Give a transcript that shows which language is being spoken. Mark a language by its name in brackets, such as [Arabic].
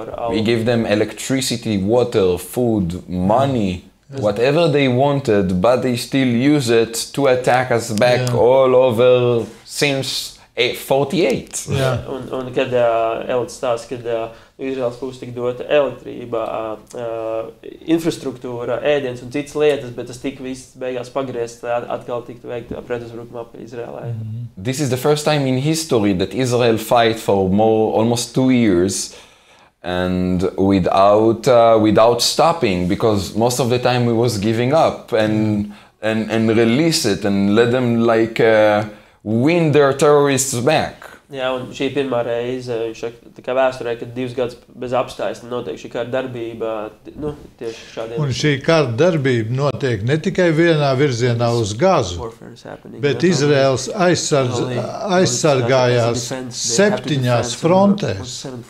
[English] We gave them electricity, water, food, money. Whatever they wanted, but they still use it to attack us back all over since 48. [Latvian] Un kad Elad stāsta, kad Izraels puse tika dota elektrība, infrastruktūra, ēdiens un citas lietas, bet tas tika viss beigās pagriezts, atkal tika veikta pretuzbrukuma ap Izraēlai. [English] This is the first time in history that Israel fight for almost 2 years. And without stopping, because most of the time we was giving up and release it and let them win their terrorists back. [Latvian] Jā, un šī pirmā reize, viņš tā kā vēsturē, kad 2 gadus bez apstājas notiek šī kara darbība, tieši šādiem. Un šī kara darbība notiek ne tikai vienā virzienā uz Gazu, bet Izraels aizsargājās 7 frontēs.